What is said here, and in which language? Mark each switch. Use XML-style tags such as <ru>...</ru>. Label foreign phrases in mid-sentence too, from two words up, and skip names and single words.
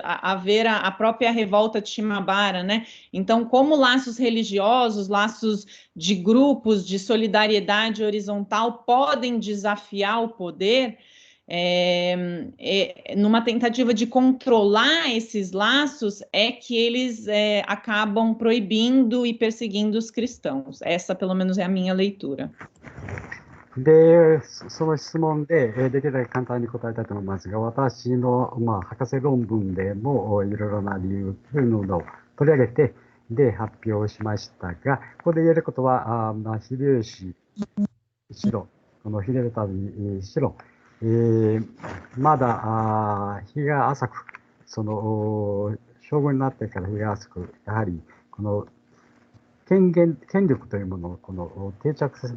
<pt>A ver a própria revolta de Shimabara, né? Então, como laços religiosos, laços de grupos, de solidariedade horizontal podem desafiar o poder, numa tentativa de controlar esses laços, é que eles acabam proibindo e perseguindo os cristãos. Essa, pelo menos, é a minha leitura.</pt> <ja>で、その質問で、できるだけ簡単に答えたいと思いますが、私の、博士論文でもいろいろな理由というのを取り上げて、で、発表しましたが、ここで言えることは、秀吉しろ、この秀忠しろ、まだ日が浅く、その将軍になってから日が浅く、やはりこの権力というものを定着させ</ja>